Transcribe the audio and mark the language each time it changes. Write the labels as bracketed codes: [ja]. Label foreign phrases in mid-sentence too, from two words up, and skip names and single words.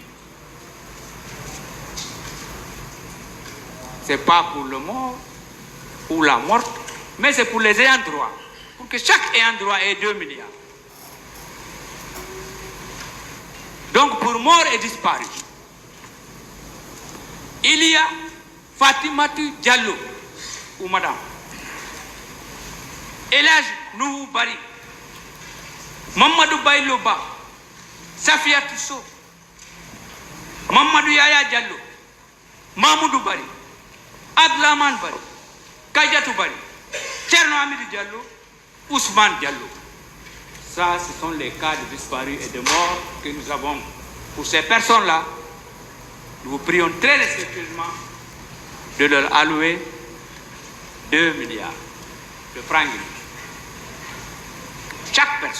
[fr] ce n'est pas pour le mort ou la morte, mais c'est pour les ayants droit, pour que chaque ayant droit ait 2 milliards. Donc pour mort et disparu, il y a Fatimatou Diallo, ou madame, Elhaj Nuhu Bari, Mamadou Baylo Ba, Safia Tusso, Mamadou Yaya Diallo, Mamoudou Bari, Abdlaman Bari, Kadiatou Bari, Tcherno Amidou Diallo, Ousmane Diallo. Ça, ce sont les cas de disparus et de morts que nous avons. Pour ces personnes-là, nous vous prions très respectueusement de leur allouer 2 milliards de francs guinéens. Chaque personne.